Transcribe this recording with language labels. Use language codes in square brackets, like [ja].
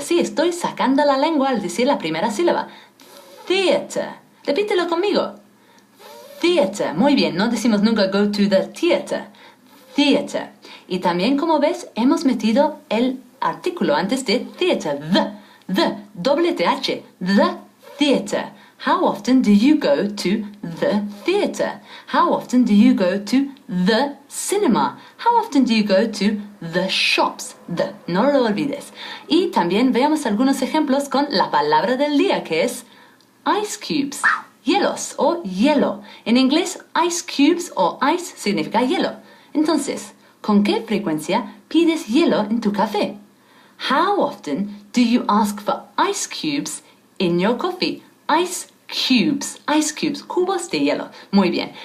[es] Sí, estoy sacando la lengua al decir la primera sílaba. Theater. Repítelo conmigo. Theater. Muy bien, no decimos nunca [en] go to the theater. Theater. [es] Y también, como ves, hemos metido el artículo antes de theater. [en] The. Doble TH. The theater. How often do you go to the theater? How often do you go to the cinema? How often do you go to the shops? [es] The, no lo olvides. Y también veamos algunos ejemplos con la palabra del día, que es ice cubes, hielos o hielo. En inglés, ice cubes o ice significa hielo. Entonces, ¿con qué frecuencia pides hielo en tu café? [en] How often do you ask for ice cubes in your coffee? [es] Ice cubes, cubos de hielo. Muy bien.